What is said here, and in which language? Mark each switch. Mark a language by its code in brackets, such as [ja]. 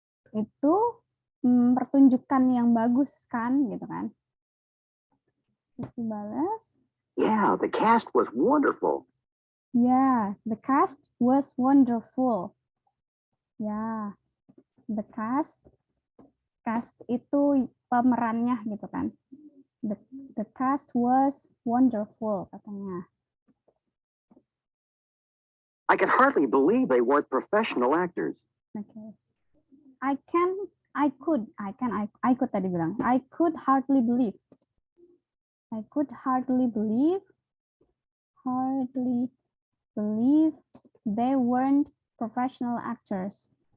[id] Itu pertunjukan yang bagus kan, gitu kan? Terus dibalas. [en] Yeah, the cast was wonderful. Yeah, the cast was wonderful. [id] Ya, [en] the cast [id] itu pemerannya gitu kan. [en] The cast was wonderful katanya. I could hardly believe they weren't professional actors. Okay. I could [id] tadi bilang. [en] I could hardly believe they weren't professional actors.